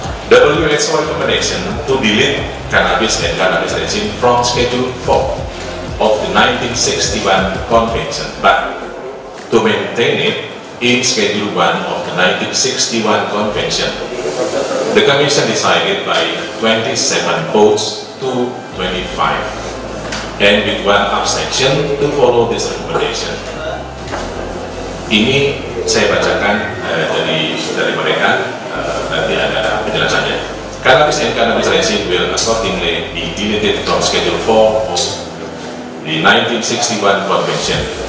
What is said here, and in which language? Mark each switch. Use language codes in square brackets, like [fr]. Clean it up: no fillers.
[en] WHO recommendation to delete cannabis and cannabis resin from Schedule 4 of the 1961 Convention, but to maintain it in Schedule 1 of the 1961 Convention. The Commission decided by 27 votes to 25 and with 1 abstention to follow this recommendation. [id] Ini saya bacakan dari mereka, nanti ada penjelasannya. [en] Cannabis and cannabis resin will accordingly be deleted from Schedule 4 of the 1961 Convention.